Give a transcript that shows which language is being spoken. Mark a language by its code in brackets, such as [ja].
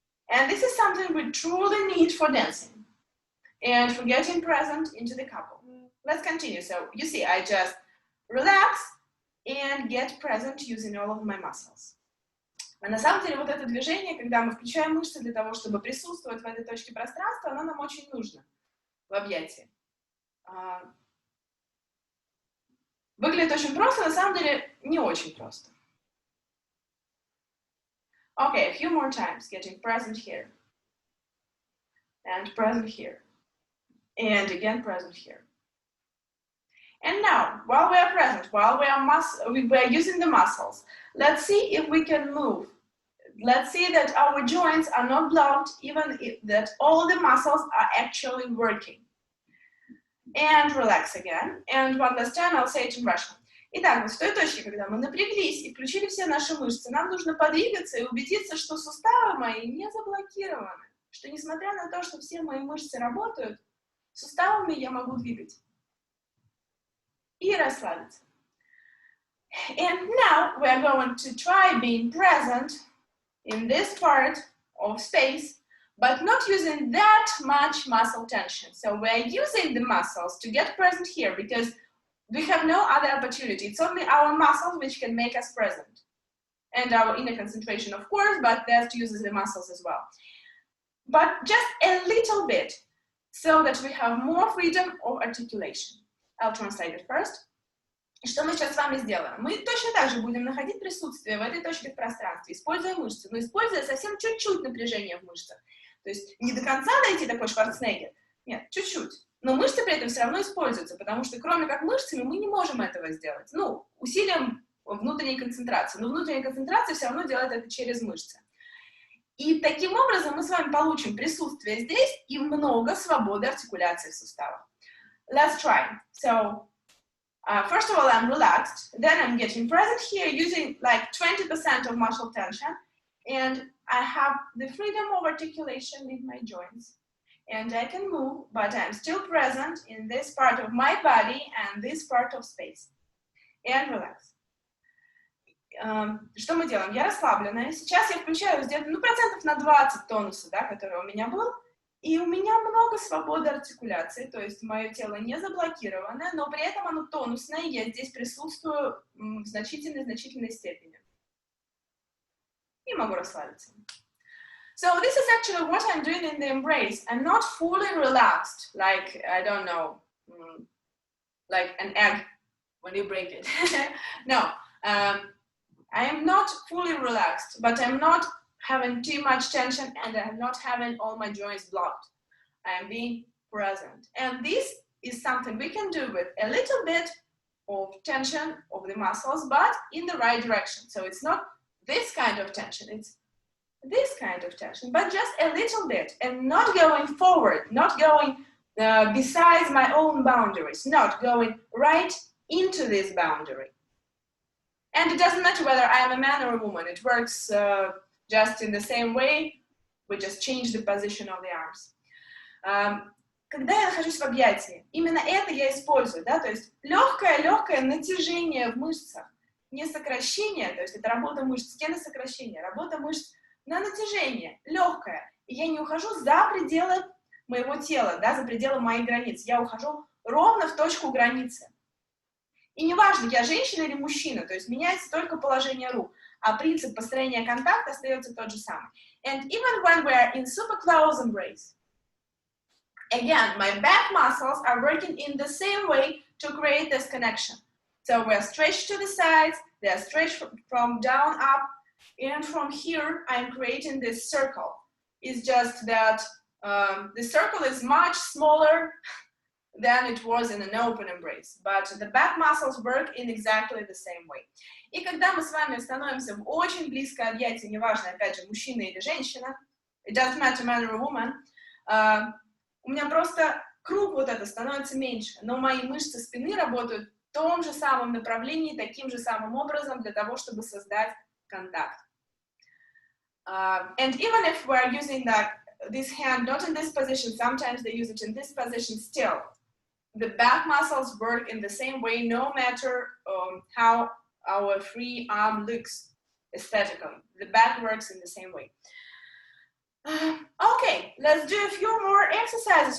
[en] And this is something we truly need for dancing and for getting present into the couple. Let's continue. So you see, I just relax and get present using all of my muscles. [ru] А на самом деле вот это движение, когда мы включаем мышцы для того, чтобы присутствовать в этой точке пространства, оно нам очень нужно в объятии. Выглядит очень просто, на самом деле не очень просто. [en] Okay, a few more times, getting present here. And present here. And again present here. And now, while we are present, while we are using the muscles, let's see if we can move. Let's see that our joints are not blocked, even if that all the muscles are actually working. And relax again. And one last time, I'll say it in Russian. [ru] Итак, вот в той точке, когда мы напряглись и включили все наши мышцы, нам нужно подвигаться и убедиться, что суставы мои не заблокированы. Что несмотря на то, что все мои мышцы работают, суставами я могу двигать. И расслабиться. [en] And now we are going to try being present in this part of space, but not using that much muscle tension. So we are using the muscles to get present here because we have no other opportunity. It's only our muscles which can make us present. And our inner concentration, of course, but that uses the muscles as well. But just a little bit, so that we have more freedom of articulation. I'll translate it first. [ru] И что мы сейчас с вами сделаем? Мы точно так же будем находить присутствие в этой точке в пространстве, используя мышцы, но используя совсем чуть-чуть напряжения в мышцах. То есть не до конца дойти такой Шварценеггер, нет, чуть-чуть. Но мышцы при этом все равно используются, потому что кроме как мышцами мы не можем этого сделать. Ну, усилием внутренней концентрации. Но внутренняя концентрация все равно делает это через мышцы. И таким образом мы с вами получим присутствие здесь и много свободы артикуляции в суставах. [en] Let's try. So, first of all, I'm relaxed. Then I'm getting present here using like 20% of muscle tension. And I have the freedom of articulation with my joints. and I can move, but I'm still present in this part of my body and this part of space. And relax. [ru] Что мы делаем? Я расслабленная. Сейчас я включаю где-то, процентов на 20 тонуса, да, который у меня был. И у меня много свободы артикуляции, то есть мое тело не заблокировано, но при этом оно тонусное, и я здесь присутствую в значительной степени. И могу расслабиться. [en] So this is actually what I'm doing in the embrace. I'm not fully relaxed, like, I don't know, like an egg when you break it. No, I am not fully relaxed, but I'm not having too much tension, and I'm not having all my joints blocked. I'm being present. And this is something we can do with a little bit of tension of the muscles, but in the right direction. So it's not this kind of tension, it's this kind of tension, but just a little bit, and not going forward, not going besides my own boundaries, not going right into this boundary. And it doesn't matter whether I am a man or a woman, it works just in the same way, we just change the position of the arms. [ru] Когда я нахожусь в объятии, именно это я использую, да, то есть легкое натяжение в мышцах, не сокращение, то есть это работа мышц, стены сокращения, работа мышц на натяжение, легкое. И я не ухожу за пределы моего тела, да, за пределы моих границ, я ухожу ровно в точку границы. И неважно, я женщина или мужчина, то есть меняется только положение рук, а принцип построения контакта остается тот же самый. [en] And even when we are in super close embrace, again, my back muscles are working in the same way to create this connection. So we're stretched to the sides, they're stretched from down up, and from here I'm creating this circle. It's just that the circle is much smaller than it was in an open embrace, but the back muscles work in exactly the same way. [ru] И когда мы с вами становимся в очень близкое объятие, неважно, опять же, мужчина или женщина, [en] it doesn't matter man or woman, [ru] у меня просто круг вот это становится меньше, но мои мышцы спины работают в том же самом направлении, таким же самым образом для того, чтобы создать контакт. [en] And even if we're using this hand not in this position, sometimes they use it in this position still. The back muscles work in the same way, no matter how our free arm looks aesthetically. The back works in the same way. Okay, let's do a few more exercises.